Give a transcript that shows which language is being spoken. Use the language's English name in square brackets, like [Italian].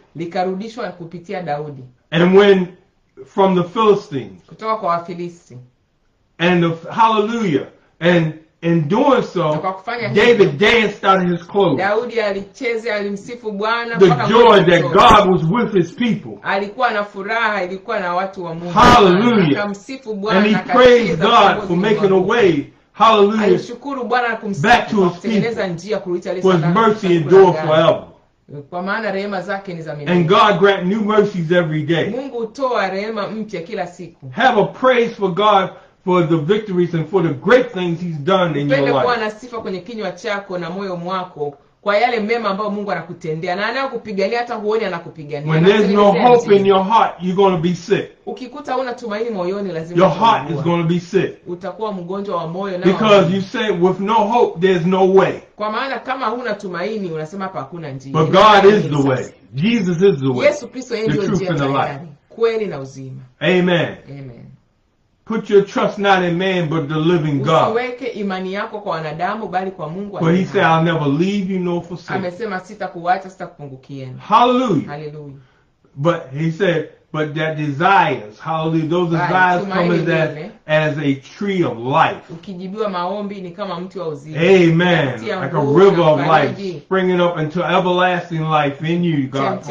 [Swahili] Likarudishwa kupitia Daudi. [English] And when from the Philistines. [Swahili] Kutoka kwa Wafilisti. [English] And hallelujah. And in doing so, David danced out of his clothes. [Swahili] Daudi alicheza, alimsifu Bwana [English] the joy that God was with his people. [Swahili] Alikuwa na furaha, ilikuwa na watu wa Mungu. [English] Hallelujah. [Swahili] Akamsifu Bwana, [English] and he praised God for making a way. Hallelujah. [Swahili] Alishukuru Bwana na kumsifu [English] back to his [Swahili] kutengeneza njia kurudisha ile [English] for his mercy endure forever. [Swahili] Kwa maana rehema zake ni za milele. [English] And God grant new mercies every day. [Swahili] Mungu hutoa rehema mpya kila siku. [English] Have a praise for God for the victories and for the great things he's done in your life. [Swahili] Kuwa na sifa kwenye kinywa chako na moyo mwako kwa yale mema ambayo Mungu anakutendea na anayokupigania hata huoni anakupigania. [English] When there's no hope in your heart, you're going to be sick. [Swahili] Ukikuta una tumaini moyoni lazima [English] your heart is going to be sick. [Swahili] Utakuwa mgonjwa wa moyo na [English] because you say with no hope there's no way. [Swahili] Kwa maana kama huna tumaini unasema hapa hakuna njia. [English] But God is the way. Jesus is the way. [Swahili] Yesu Kristo yeye ndiye njia, kweli na uzima. [English] Amen. Amen. Put your trust not in man but the living God. [Swahili] Usiweke imani yako kwa wanadamu bali kwa Mungu. [English] For he said I'll never leave you nor forsake. [Swahili] Amesema sitakuacha sitakupungukia. [English] Hallelujah. Hallelujah. But he said but that desires, hallelujah, those desires come as a tree of life. [Swahili] Ukijibiwa maombi ni kama mti wa uzima. [English] Amen. Like a river of life springing up into everlasting life in you, God.